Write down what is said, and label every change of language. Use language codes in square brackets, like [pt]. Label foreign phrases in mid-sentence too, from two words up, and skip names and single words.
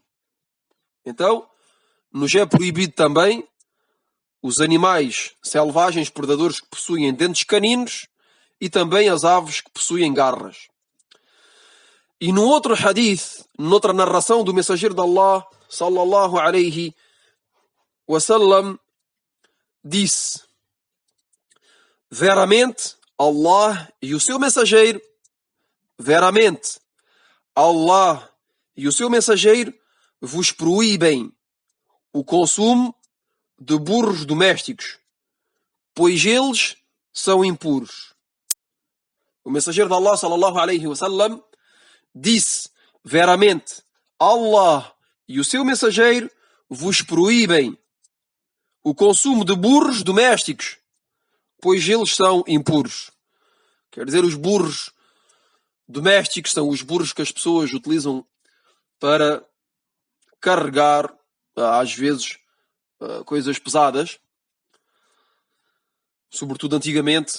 [pt] Então, nos é proibido também os animais selvagens predadores que possuem dentes caninos e também as aves que possuem garras. E no outro hadith, noutra narração do mensageiro de Allah, [ar] صلى الله عليه وسلم, [pt] disse: veramente Allah e o seu mensageiro vos proíbem o consumo de burros domésticos, pois eles são impuros. O mensageiro de Allah [ar] صلى الله عليه وسلم [pt] disse: veramente Allah e o seu mensageiro vos proíbem o consumo de burros domésticos, pois eles são impuros. Quer dizer, os burros domésticos são os burros que as pessoas utilizam para carregar, às vezes, coisas pesadas, sobretudo antigamente.